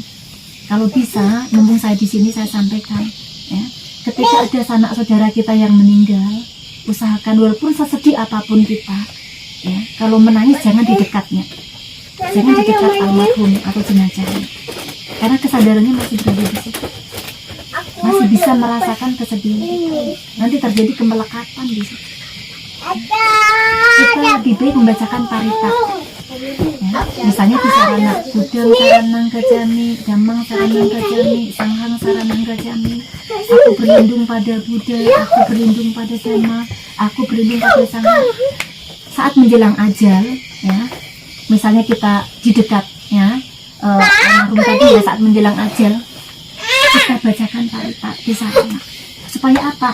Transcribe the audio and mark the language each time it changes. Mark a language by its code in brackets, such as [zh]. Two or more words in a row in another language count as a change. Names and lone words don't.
[id] Kalau bisa, mumpung saya di sini saya sampaikan ya, ketika ada sanak saudara kita yang meninggal, usahakan walaupun sesedih apapun kita, ya, kalau menangis jangan di dekatnya, jangan di dekat almarhum atau jenazahnya, karena kesadarannya masih berada di situ, masih bisa merasakan kesedihan. Nanti terjadi kemelekatan di situ. Kita lebih baik membacakan parita, ya, misalnya di sarana [pi] Budang saranang gajami, Damang saranang gajami, Sanghang saranang gajami, [id] aku berlindung pada Buddha, aku berlindung pada Dhamma, aku berlindung pada Sanghang. Saat menjelang ajal, ya, misalnya kita di dekatnya almarhum tadi, ya, saat menjelang ajal kita bacakan parita di sarana, supaya apa?